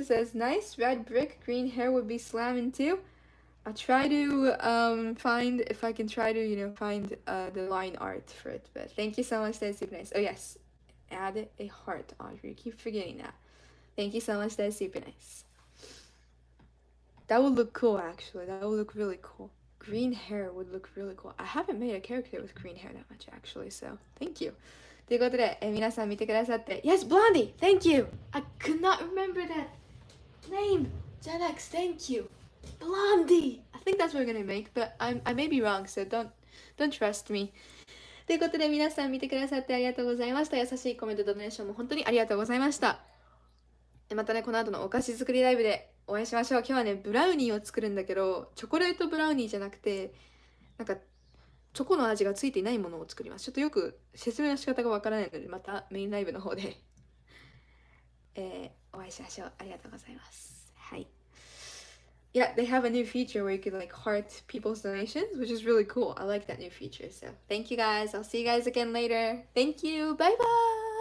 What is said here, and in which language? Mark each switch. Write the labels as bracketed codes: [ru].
[en] It says nice red brick, green hair would be slamming too. I'll try to find if I can try to find the line art for it. But thank you so much. That's super nice. Oh yes, add a heart, Audrey. I keep forgetting that. Thank you so much. That's super nice. That would look cool, actually. That would look really cool. Green hair would look really cool. I haven't made a character with green hair that much, actually. So thank you. [ja] ということで、皆さん見てくださって [en] Yes, Blondie! Thank you! I could not remember that name! Gen X, thank you! Blondie! I think that's what we're gonna make, but I may be wrong, so don't trust me. [ja] ということで、皆さん見てくださってありがとうございました。優しいコメント、ドネーションも本当にありがとうございました。またね、この後のお菓子作りライブでお会いしましょう。今日はね、ブラウニーを作るんだけど、チョコレートブラウニーじゃなくて、なんか、チョコの味がついていないものを作ります。ちょっとよく説明の仕方がわからないので、またメインライブの方で、お会いしましょう。ありがとうございます。はい。 [en] Yeah, they have a new feature where you can like heart people's donations, which is really cool. I like that new feature. So thank you guys. I'll see you guys again later. Thank you. Bye bye.